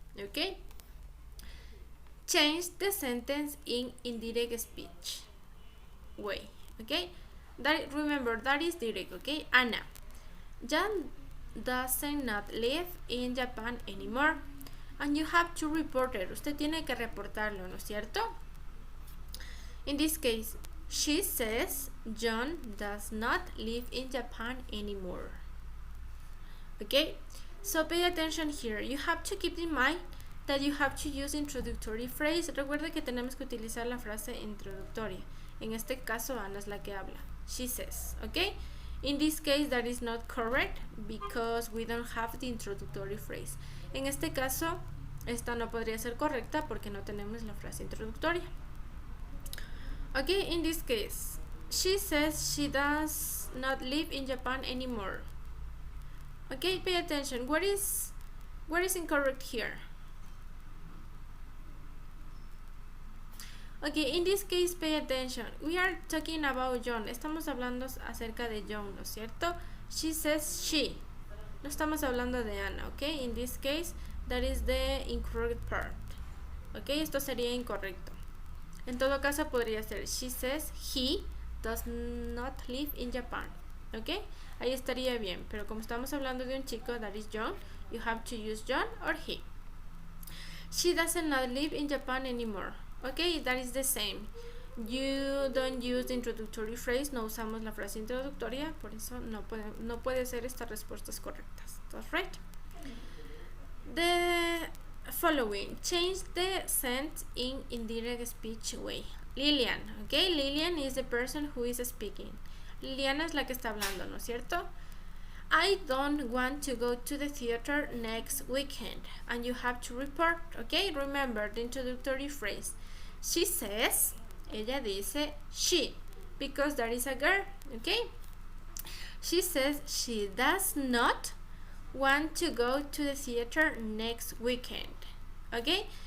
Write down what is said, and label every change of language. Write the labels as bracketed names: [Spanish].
[English] Okay, change the sentence in indirect speech way. Okay, remember that is direct. Okay, Anna, Jan does not live in Japan anymore, and you have to report it. [Spanish] Usted tiene que reportarlo, ¿no es cierto? [English] In this case, she says John does not live in Japan anymore. Okay, so pay attention here. You have to keep in mind that you have to use introductory phrase. [Spanish] Recuerda que tenemos que utilizar la frase introductoria. En este caso, Ana es la que habla. [English] She says, okay? In this case, that is not correct because we don't have the introductory phrase. [Spanish] En este caso, esta no podría ser correcta porque no tenemos la frase introductoria. [English] Okay, in this case, she says she does not live in Japan anymore. Okay, pay attention. What is What is incorrect here? Okay, in this case, pay attention. We are talking about John. [Spanish] Estamos hablando acerca de John, ¿no es cierto? [English] She says she. [Spanish] No estamos hablando de Ana, okay? [English] In this case, that is the incorrect part. [Spanish] Okay, esto sería incorrecto. En todo caso, podría ser [English] she says he does not live in Japan. Okay, [Spanish] ahí estaría bien. Pero como estamos hablando de un chico, [English] that is John, you have to use John or he. She doesn't not live in Japan anymore. Okay, that is the same. You don't use the introductory phrase. [Spanish] No usamos la frase introductoria, por eso no puede ser estas respuestas correctas. [English] That's right. The following, change the sentence in indirect speech way. Lilian, okay, Lilian is the person who is speaking. [Spanish] Liliana es la que está hablando, ¿no es cierto? [English] I don't want to go to the theater next weekend, and you have to report, okay? Remember the introductory phrase. She says, [Spanish] ella dice [English] she, because that is a girl, okay? She says she does not want to go to the theater next weekend, okay?